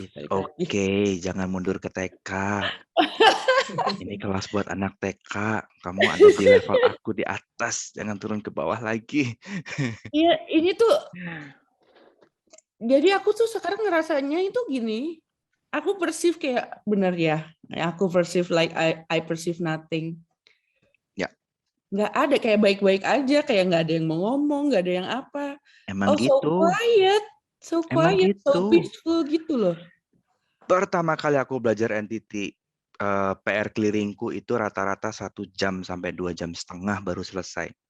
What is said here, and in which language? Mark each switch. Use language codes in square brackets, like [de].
[id] Oke, jangan mundur ke TK. Ini kelas buat anak TK. Kamu ada di level aku di atas. Jangan turun ke bawah lagi. Iya, ini tuh. Jadi aku tuh sekarang ngerasanya itu gini. Aku perceive kayak bener ya. [en] Aku perceive like I perceive nothing. [id] Ya. Nggak ada, kayak baik-baik aja. Kayak nggak ada yang mau ngomong, nggak ada yang apa. Emang gitu. [en] So quiet. So quiet, [id] gitu. [en] so peaceful [id] gitu loh. Pertama kali aku belajar entity, PR clearingku itu rata-rata 1 jam sampai 2 jam setengah baru selesai.